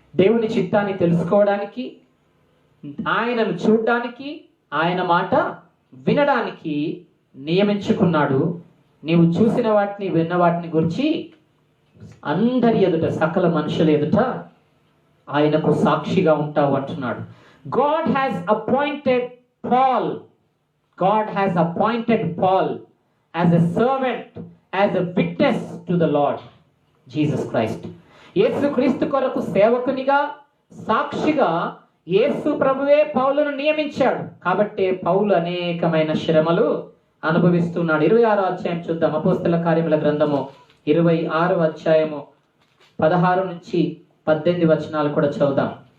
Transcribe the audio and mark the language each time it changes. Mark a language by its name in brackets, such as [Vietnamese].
[Telugu] దేవుని చిత్తాన్ని తెలుసుకోవడానికి, ఆయనను చూడడానికి, ఆయన మాట వినడానికి నియమించుకున్నాడు. నీవు చూసిన వాటిని, విన్న వాటిని గురించి అందరి ఎదుట, సకల మనుషుల ఎదుట ఆయనకు సాక్షిగా ఉంటావు అంటున్నాడు. [English] God has appointed Paul. God has appointed Paul as a servant, as a witness to the Lord Jesus Christ. [Telugu] యేసు క్రీస్తు కొరకు సేవకునిగా, సాక్షిగా యేసు ప్రభువే పౌలును నియమించాడు. కాబట్టి పౌలు అనేకమైన శ్రమలు అనుభవిస్తున్నాడు. 26వ అధ్యాయం చూద్దాం. అపోస్తల కార్యముల గ్రంథము 26వ అధ్యాయము 16 నుంచి 18 వచనాలు కూడా చదువుదాం.